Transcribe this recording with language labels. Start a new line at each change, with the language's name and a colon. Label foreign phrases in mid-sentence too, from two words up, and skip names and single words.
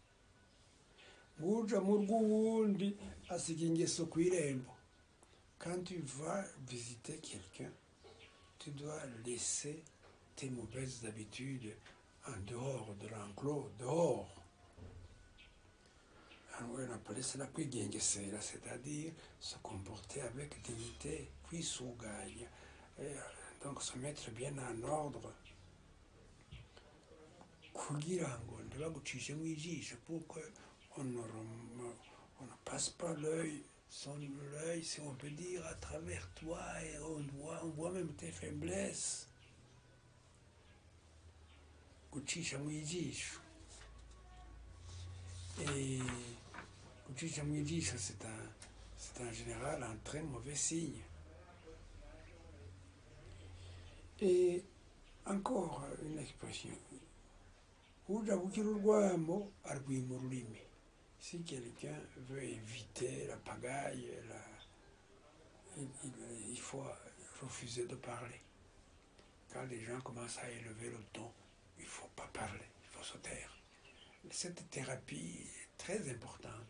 French: Quand tu vas visiter quelqu'un, tu dois laisser tes mauvaises habitudes en dehors de l'enclos, dehors. On appelait cela kwigengesera, c'est-à-dire se comporter avec dignité, puis souganya. Donc se mettre bien en ordre.
Rundi: Kugira ngo bagucishe mu ijisho
French: pour qu'on on ne passe pas l'œil, si on peut dire, à travers toi, et on voit même tes faiblesses.
Rundi: Gucisha mu ijisho. Et gucisha mu ijisho,
French: c'est en général un très mauvais signe. Et encore une expression.
Rundi: Uja gukira urwamo arwima ururimi.
French: Si quelqu'un veut éviter la pagaille, il faut refuser de parler. Quand les gens commencent à élever le ton, il ne faut pas parler, il faut se taire. Cette thérapie est très importante.